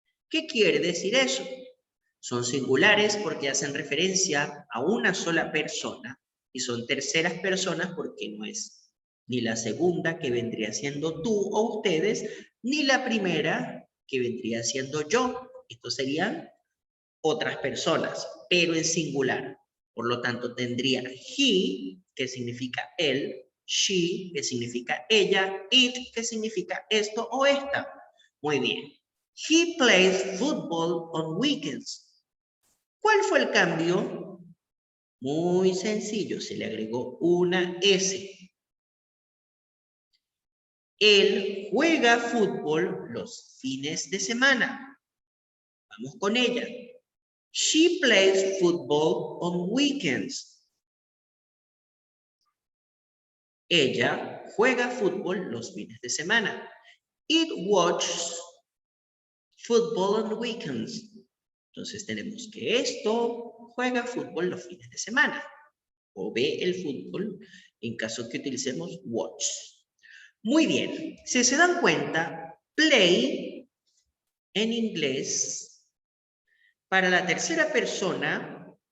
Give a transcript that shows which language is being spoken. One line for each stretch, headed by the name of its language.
Spanish: ¿Qué quiere decir eso? Son singulares porque hacen referencia a una sola persona y son terceras personas porque no es ni la segunda, que vendría siendo tú o ustedes, ni la primera, que vendría siendo yo. Estos serían otras personas, pero en singular. Por lo tanto, tendría he, que significa él, she, que significa ella, it, que significa esto o esta. Muy bien.
English: He plays football on weekends.
Spanish: ¿Cuál fue el cambio? Muy sencillo, se le agregó una S. Él juega fútbol los fines de semana. Vamos con ella.
English: She plays football on weekends.
Spanish: Ella juega fútbol los fines de semana.
English: It watches football on weekends.
Spanish: Entonces tenemos que esto juega fútbol los fines de semana. O ve el fútbol en caso que utilicemos watch. Muy bien, si se dan cuenta, play en inglés, para la tercera persona,